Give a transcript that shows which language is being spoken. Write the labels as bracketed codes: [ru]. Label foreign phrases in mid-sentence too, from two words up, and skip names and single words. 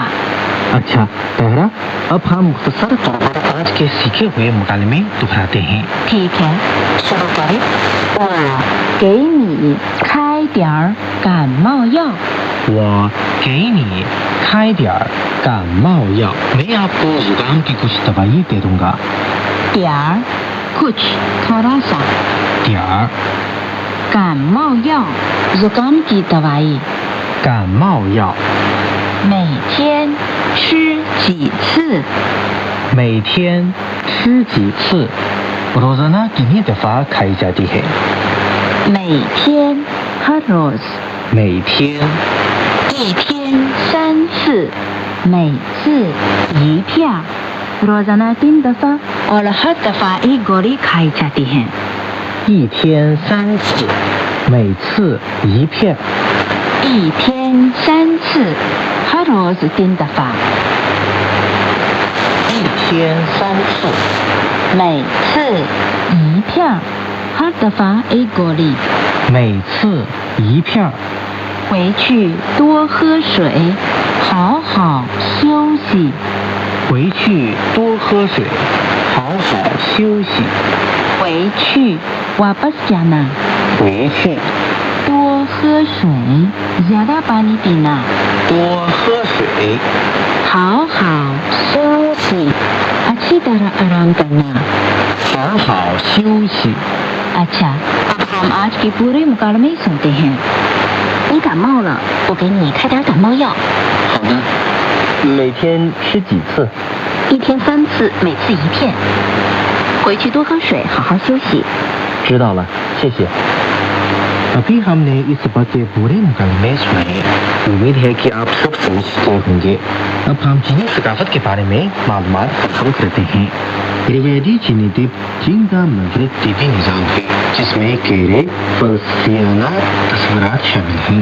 [ur] اچھا طاہرہ اب ہم مختصر طور پر آج کے سیکھے ہوئے مکالمے دہراتے ہیں ٹھیک ہے شروع کریں [zh] 我给你开点儿感冒药我给你开点儿感冒药 [ur] میں آپکو زکام کی کچھ دوائی دے دوں گا [zh] 点儿 [ur] کچھ تھوڑا سا [zh] 点儿感冒药 [ur] زکام کی دوائی [zh] 感冒药每天吃几次每天吃几次 [ur] روزانہ کتنی دفعہ کھائی جاتی ہے [zh] 每天 [ur] ہر روز [zh] 每天一天3次每次1片 [ur] روزانہ 3 دفعہ اور ہر دفعہ 1 گولی کھائی جاتی ہے [zh] 一天3次每次1片一天3次 [ur] ہر روز 3 دفعہ [zh] 一天3次每次1片 [ur] ہر دفعہ 1 گولی [zh] 每次1片回去多喝水好好休息回去多喝水好好休息回去 [ur] واپس جانا [zh] 回去多喝水 [ur] زیادہ پانی پینا [zh] 多喝水好好休息 [ur] اچھی طرح آرام کرنا [zh] 好好休息 [ur] اچھا اب ہم آج کے پورے مکالمے سنتے ہیں [zh] 你感冒了我给你开点感冒药好的每天吃几次一天3次每次1片回去多喝水好好休息知道了谢谢 [ur] ابھی ہم نے اس سبق کے پورے مکمل سنے. امید ہے کہ آپ سب سمجھتے ہوں گے۔ اب ہم چینی ثقافت کے بارے میں معلومات حاصل کرتے ہیں. روایتی چینی دویپ چین کا مغرب دویپی نظام ہے، جسمیں گہرے فلسفیانہ تصورات شامل ہیں.